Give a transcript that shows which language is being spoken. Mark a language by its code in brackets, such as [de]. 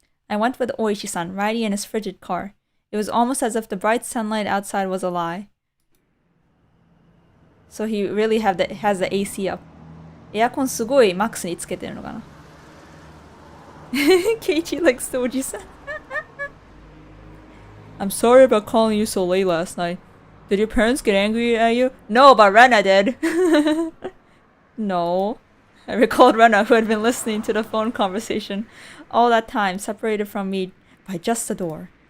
[en] I went with Oishi-san, riding in his frigid car. It was almost as if the bright sunlight outside was a lie. So he really has the AC up. [ja] エアコンすごいマックスにつけてるのかな [en] Keiichi likes the Oji-san. I'm sorry about calling you so late last night. Did your parents get angry at you? No, but Rena did. No. I recalled Rena, who had been listening to the phone conversation all that time, separated from me by just the door.